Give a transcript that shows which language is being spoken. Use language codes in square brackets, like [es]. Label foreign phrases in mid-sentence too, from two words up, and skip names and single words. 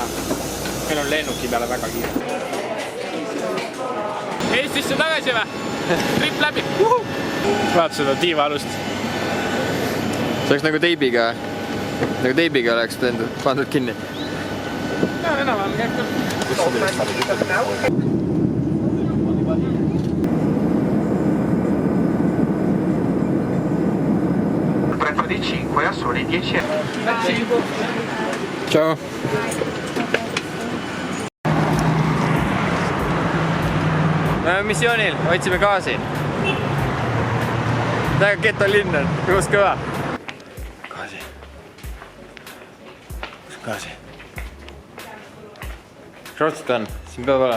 [et] Meil on lennuki peale väga kiire. Eestisse tagasi või? Trip läbi. Vaat seda tiiva alust. See oleks nagu teibiga oleks pandud kinni. Ja, enam-vähem käib küll. [it] prezzo di 5 a soli 10 euro. Ciao. [et] Me oleme missioonil, otsime gaasi. Täiega getolinn on, kus kõva. Gaasi. Kus gaasi? Rootsit on, siin peab olema.